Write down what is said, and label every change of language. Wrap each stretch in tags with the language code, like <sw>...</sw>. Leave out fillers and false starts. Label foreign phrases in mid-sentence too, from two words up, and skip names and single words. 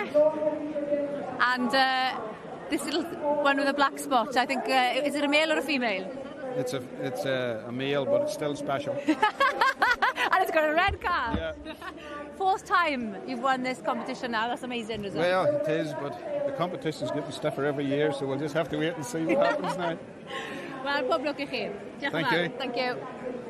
<en>And this little one with a black spot, I think, is it a male or a female? It's a male, but it's still special. And it's got a red card. Yeah. Fourth time you've won this competition now. That's amazing, isn't it? Well, it is, but the competition's getting stiffer every year, so we'll just have to wait and see what happens now.</en> <cy>Wel, pob lwc I chi. Diolch yn fawr.</cy> <en>Thank you.</en>